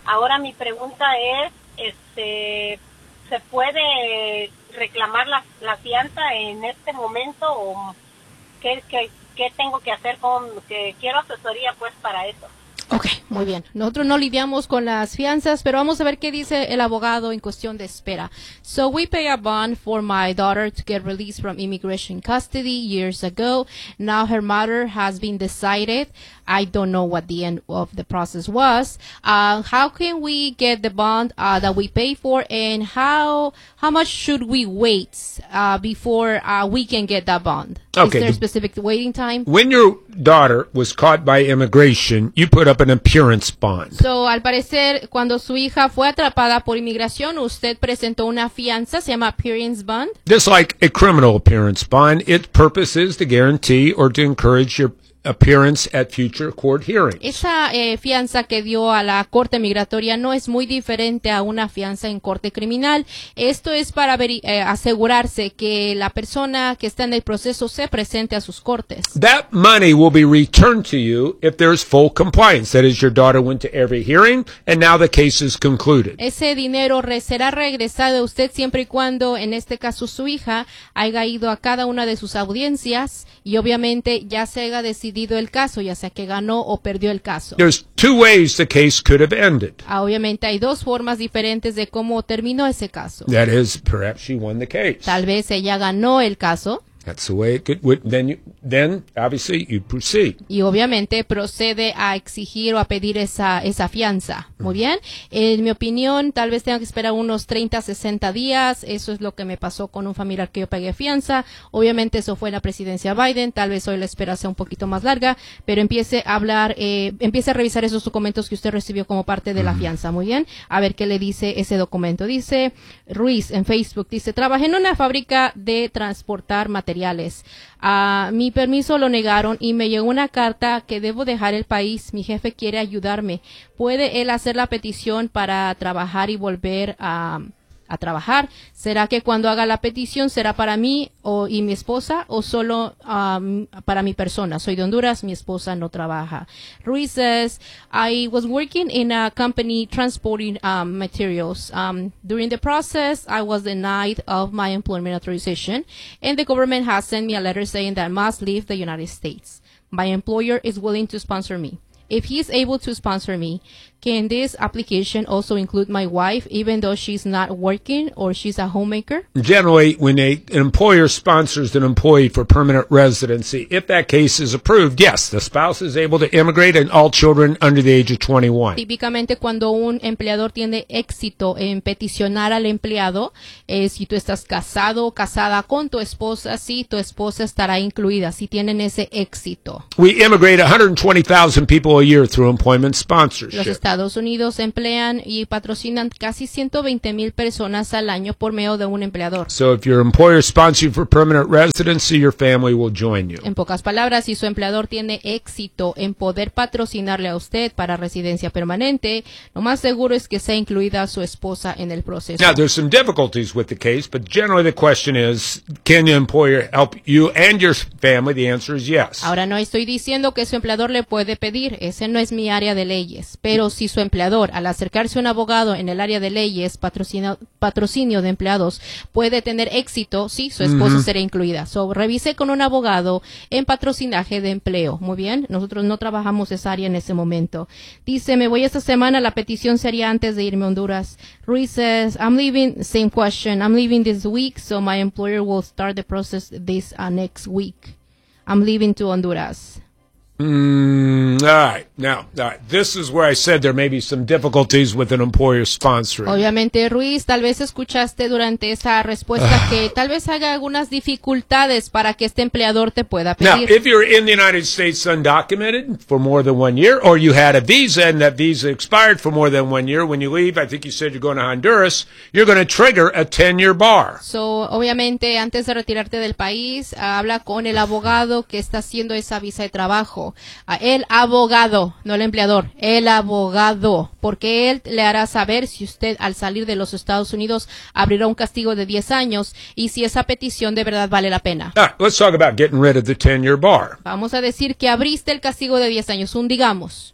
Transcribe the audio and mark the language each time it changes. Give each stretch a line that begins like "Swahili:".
Spanish: Ahora mi pregunta es, ¿se puede reclamar la fianza en este momento o qué tengo que hacer? Quiero asesoría pues para eso. Okay, muy bien. Nosotros no lidiamos con las fianzas, pero vamos a ver qué dice el abogado en cuestión de espera.
English: So we pay a bond for my daughter to get released from immigration custody years ago. Now her matter has been decided. I don't know what the end of the process was. How can we get the bond that we pay for, and how much should we wait before we can get that bond? Okay, is there a specific waiting time? When your daughter was caught by immigration, you put up an appearance bond.
Spanish: So, al parecer, cuando su hija fue atrapada por inmigración, usted presentó una fianza, se llama appearance bond.
English: Just like a criminal appearance bond, its purpose is to guarantee or to encourage your appearance at future court hearings.
Spanish: Esa fianza que dio a la corte migratoria no es muy diferente a una fianza en corte criminal. Esto es para asegurarse que la persona que está en el proceso se presente a sus cortes.
English: That money will be returned to you if there's full compliance. That is, your daughter went to every hearing and now the case is concluded.
Spanish: Ese dinero será regresado a usted siempre y cuando, en este caso, su hija haya ido a cada una de sus audiencias y obviamente ya se haya decidido el caso, ya sea que ganó o perdió el caso.
English: There's two ways the case could have ended.
Spanish: Obviamente hay dos formas diferentes de cómo terminó ese caso.
English: That is, perhaps she won the case.
Spanish: Tal vez ella ganó el caso.
English: That's the way it could, then obviously you proceed.
Spanish: Y obviamente procede a exigir o a pedir esa fianza. Muy bien. En mi opinión, tal vez tenga que esperar unos 30, 60 días. Eso es lo que me pasó con un familiar que yo pagué fianza. Obviamente eso fue en la presidencia Biden. Tal vez hoy la espera sea un poquito más larga, pero empiece a revisar esos documentos que usted recibió como parte de la fianza. Muy bien. A ver qué le dice ese documento. Dice Ruiz en Facebook, dice, trabajé en una fábrica de transportar materiales. Mi permiso lo negaron y me llegó una carta que debo dejar el país. Mi jefe quiere ayudarme. ¿Puede él hacer la petición para trabajar y volver a trabajar? ¿Será que cuando haga la petición será para mí y mi esposa o solo para mi persona? Soy de Honduras, mi esposa no trabaja.
English: Ruiz says, I was working in a company transporting materials. During the process, I was denied of my employment authorization, and the government has sent me a letter saying that I must leave the United States. My employer is willing to sponsor me. If he is able to sponsor me, can this application also include my wife, even though she's not working or she's a homemaker? Generally, when an employer sponsors an employee for permanent residency, if that case is approved, yes, the spouse is able to immigrate and all children under the age of 21.
Spanish: Típicamente, cuando un empleador tiene éxito en peticionar al empleado, si tú estás casado o casada con tu esposa, sí, tu esposa estará incluida, si tienen ese éxito.
English: We immigrate 120,000 people a all year through employment sponsorship.
Spanish: Los Estados Unidos emplean y patrocinan casi 120 mil personas al año por medio de un empleador.
English: So if your employer sponsors you for permanent residency, your family will join you.
Spanish: En pocas palabras, si su empleador tiene éxito en poder patrocinarle a usted para residencia permanente, lo más seguro es que sea incluida su esposa en el proceso.
English: Now, there's some difficulties with the case, but generally the question is, can your employer help you and your family? The answer is yes.
Spanish: Ahora no estoy diciendo que su empleador le puede pedir, ese no es mi área de leyes, pero si su empleador, al acercarse a un abogado en el área de leyes, patrocinio de empleados, puede tener éxito, sí, su esposa mm-hmm. será incluida. So, revise con un abogado en patrocinaje de empleo. Muy bien, nosotros no trabajamos esa área en ese momento. Dice, me voy esta semana, la petición sería antes de irme a Honduras.
English: Ruiz says, I'm leaving, same question, I'm leaving this week, so my employer will start the process this next week. I'm leaving to Honduras. All right. This is where I said there may be some difficulties with an employer sponsoring.
Spanish: Obviamente, Ruiz, tal vez escuchaste durante esa respuesta que tal vez haga algunas dificultades para que este empleador te pueda pedir.
English: Now, if you're in the United States undocumented for more than 1 year, or you had a visa and that visa expired for more than 1 year, when you leave, I think you said you're going to Honduras, you're going to trigger a 10-year bar.
Spanish: So, obviamente, antes de retirarte del país, habla con el abogado que está haciendo esa visa de trabajo. El abogado, no el empleador, el abogado, porque él le hará saber si usted al salir de los Estados Unidos abrirá un castigo de 10 años y si esa petición de verdad vale la pena.
English: Let's talk about getting rid of the 10-year bar.
Spanish: Vamos a decir que abriste el castigo de 10 años, un digamos.